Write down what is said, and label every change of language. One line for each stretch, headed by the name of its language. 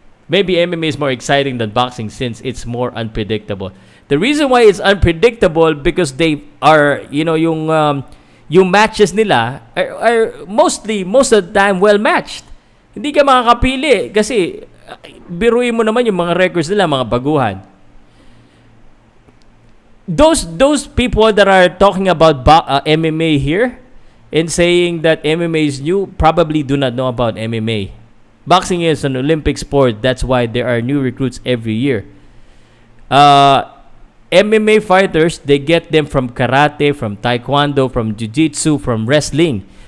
English: Maybe MMA is more exciting than boxing since it's more unpredictable. The reason why it's unpredictable because they are,
Filipino: yung matches nila
English: are most of the time well matched.
Filipino: Hindi ka makakapili kasi biruin mo naman yung mga records nila, mga baguhan.
English: Those people that are talking about MMA here and saying that MMA is new probably do not know about MMA. Boxing is an Olympic sport. That's why there are new recruits every year. MMA fighters, they get them from karate, from taekwondo, from jiu-jitsu, from wrestling.